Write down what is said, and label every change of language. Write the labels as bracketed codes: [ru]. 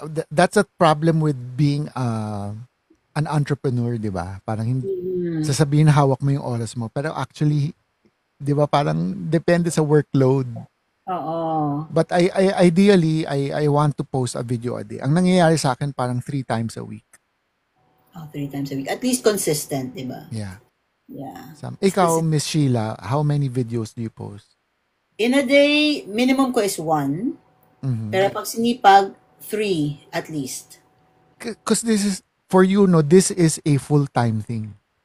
[en] That's a problem with being an entrepreneur, 'di ba? [tl] Parang hindi Mm. sasabihin na hawak mo yung oras mo. Pero actually, 'di ba, parang depende sa workload. Oo. [en] But ideally, I want to post a video a day. [tl] Ang nangyayari sa akin parang 3 times a week. [en] Oh, 3 times a week. At least consistent, di ba? Yeah. Yeah. [tl] Ikaw, [en] Specific. Miss Sheila, how many videos do you post? In a day, minimum ko is one. Mm-hmm. [tl] Pero pag sinipag, three at least. [en] Because this is, for you, no, this is a full-time thing.